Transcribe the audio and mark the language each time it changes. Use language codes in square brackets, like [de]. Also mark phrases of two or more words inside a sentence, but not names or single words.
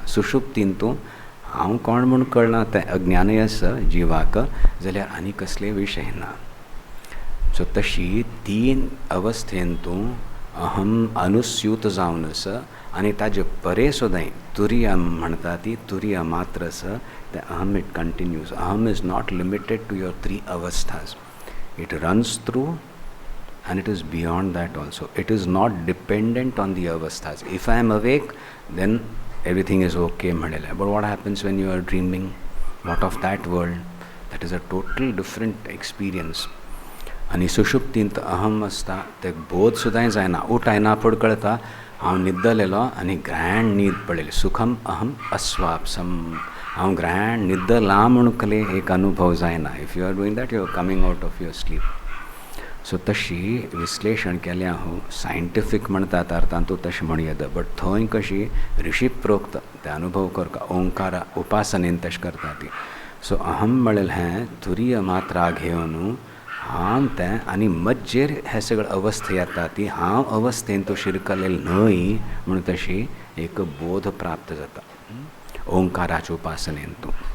[kok] सुषुप्तीन तूं हांव कोण म्हूण कळना तें अज्ञानय आसा जिवाक, जाल्यार आनी कसले विशय ना. सो तशी तीन अवस्थेन तूं अहम अनुस्यूत जावन आसा आणि ताजे परे सुद्दां तुरीय म्हणटा ती तुरीय मात्र आसा तें अहम [en] it continues. अहम is not limited to your 3 अवस्थाज. it runs through and it is beyond that also. It is not dependent on the avasthas. If I am awake, then everything is okay. But what happens when you are dreaming? What of that world? That is a total different experience. [kok] आणि सुषुप्तींत अहम असता ते बोध सुद्दां जायना. उठायना पूण कळटा हांव न्हिदलेलो आनी ग्रँड न्हीद पडलेली. [sa] सुखम अहम अस्वापसम. [kok] हांव ग्रँड न्हिदलां म्हूण कले एक अनुभव जायना. [en] if you are doing that you are coming out of your sleep. [kok] सो तशी विश्लेशण केल्या हो सायंटिफीक म्हणटात अर्थान तूं तशें म्हण येता. बट थंय कशी ऋषी प्रोक्त ते अनुभव करता ओंकारा उपासनेन तशें करता ती. सो अहम म्हणलें हें तुरीय मात्रा घेवन हांव तें आनी मज्जेर हे सगळे अवस्था येता ती हांव अवस्थेन तूं शिरकलेल न्हय म्हूण तशी एक बोध प्राप्त जाता ओंकाराच्या उपासनेन तूं.